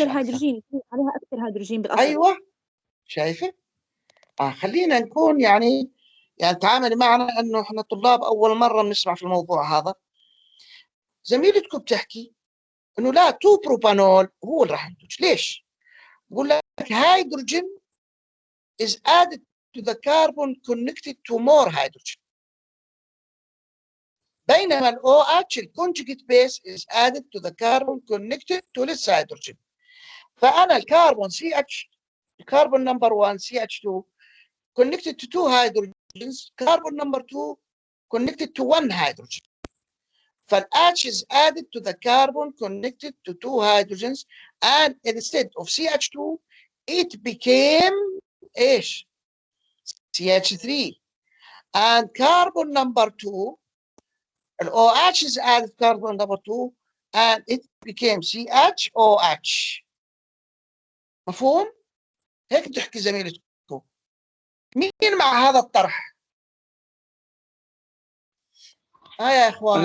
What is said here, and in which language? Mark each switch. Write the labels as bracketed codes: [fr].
[ar] أكثر هيدروجين، عليها أكثر هيدروجين بالأصل. أيوة، شايفة؟ خلينا نكون يعني تعامل معنا إنه إحنا طلاب أول مرة بنسمع في الموضوع هذا. زميلتكم بتحكي إنه لا 2 بروبانول هو اللي راح ينتج. ليش؟ بقول لك [en] hydrogen is added to the carbon connected to more hydrogen. بينما ال OH الconjugate base is added to the carbon connected to this hydrogen. [ar] فأنا الكربون [en] CH carbon number 1 CH2 connected to 2 hydrogens, carbon number 2 connected to 1 hydrogen. فال-H is added to the carbon connected to 2 hydrogens, and instead of CH2 it became إيش؟ CH3. And carbon number 2, the OH is added carbon number 2 and it became CHOH. [ar] مفهوم؟ هيك تحكي زميلتكم. مين مع هذا الطرح؟ يا اخوان.